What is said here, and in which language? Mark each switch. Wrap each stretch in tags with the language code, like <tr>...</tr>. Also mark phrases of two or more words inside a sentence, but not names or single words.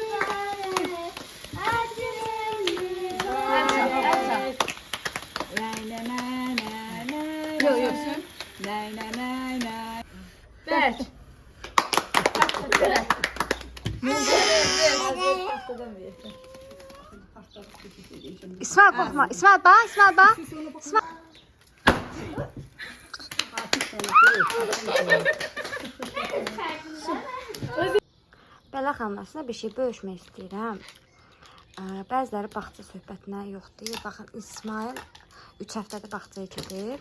<tr>Yok, yok.</tr> <az>Bərk.</az> <tr>İsmail korkma. İsmail bak. İsmail bak. İsmail.</tr> <az>Belə xanımlar, bir şey bölüşmək istəyirəm. Bəziləri bağça söhbətinə yox deyir. Baxın, İsmail 3 həftədə bağçaya gedir.</az>